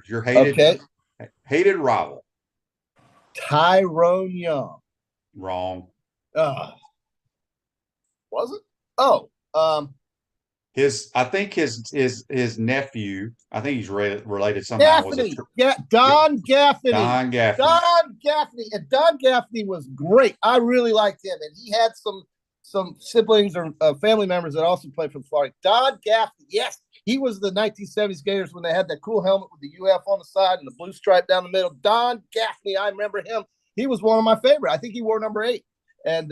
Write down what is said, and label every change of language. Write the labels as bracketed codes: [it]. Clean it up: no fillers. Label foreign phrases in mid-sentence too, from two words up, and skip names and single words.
[en] Your hated rival. Tyrone Young. Wrong. Was it? Oh, I think his nephew. I think he's related somehow. Gaffney. Don Gaffney. Don Gaffney. Don Gaffney. And Don Gaffney was great. I really liked him, and he had some siblings or family members that also played for the Florida. Don Gaffney. Yes, he was the 1970s Gators when they had that cool helmet with the UF on the side and the blue stripe down the middle. Don Gaffney. I remember him. He was one of my favorite. I think he wore number 8. And